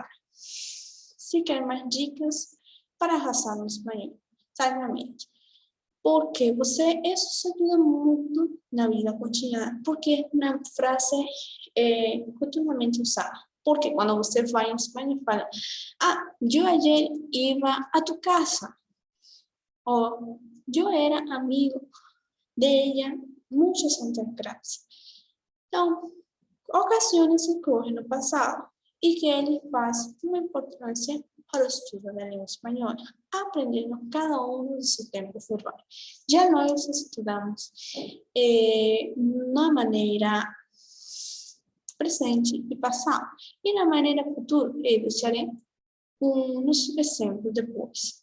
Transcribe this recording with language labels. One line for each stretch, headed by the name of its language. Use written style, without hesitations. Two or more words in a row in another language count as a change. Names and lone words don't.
Portuguese: Se quer mais dicas para arrasar no espanhol, exatamente. Porque isso ajuda muito na vida cotidiana, porque na frase é continuamente usada. Porque quando você vai em Espanha, fala, eu
Spanish: ayer iba a tu casa.
Portuguese: Ou, eu era amigo de
Spanish: ella muchos años atrás.
Portuguese: Então, ocasiões ocorrem no passado e que ele faz uma importância para o estudo da língua espanhola, aprendendo cada um do seu tempo verbal. Já nós estudamos na maneira presente e passado, e na maneira futura, eu deixarei uns exemplos depois.